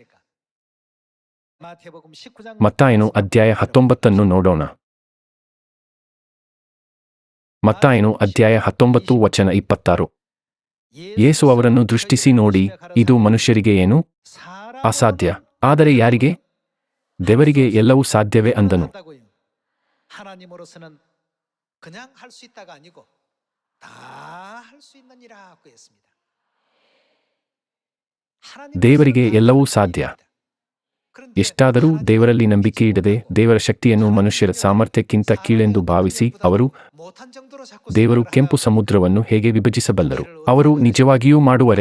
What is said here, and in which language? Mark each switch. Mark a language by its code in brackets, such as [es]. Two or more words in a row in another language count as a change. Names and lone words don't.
[kn] ಮತ್ತಾಯನು ಅಧ್ಯಾಯ 19 ನೋಡೋಣ. ಮತ್ತಾಯನು ಅಧ್ಯಾಯ 19 ವಚನ 26. ಯೇಸು ಅವರನ್ನು ದೃಷ್ಟಿಸಿ ನೋಡಿ, ಇದು ಮನುಷ್ಯರಿಗೆ ಏನು ಅಸಾಧ್ಯ, ಆದರೆ ಯಾರಿಗೆ? ದೇವರಿಗೆ ಎಲ್ಲವೂ ಸಾಧ್ಯವೇ ಅಂದನು. [ko] 하나님으로서는 그냥 할 수 있다가 아니고 다 할 수 있는 이라고 했습니다. [kn] ದೇವರಿಗೆ ಎಲ್ಲವೂ ಸಾಧ್ಯ. ಎಷ್ಟಾದರೂ ದೇವರಲ್ಲಿ ನಂಬಿಕೆ ಇಡದೆ ದೇವರ ಶಕ್ತಿಯನ್ನು ಮನುಷ್ಯರ ಸಾಮರ್ಥ್ಯಕ್ಕಿಂತ ಕೀಳೆಂದು ಭಾವಿಸಿ ಅವರು ದೇವರು ಕೆಂಪು ಸಮುದ್ರವನ್ನು ಹೇಗೆ ವಿಭಜಿಸಬಲ್ಲರು? ಅವರು ನಿಜವಾಗಿಯೂ ಮಾಡುವರೇ?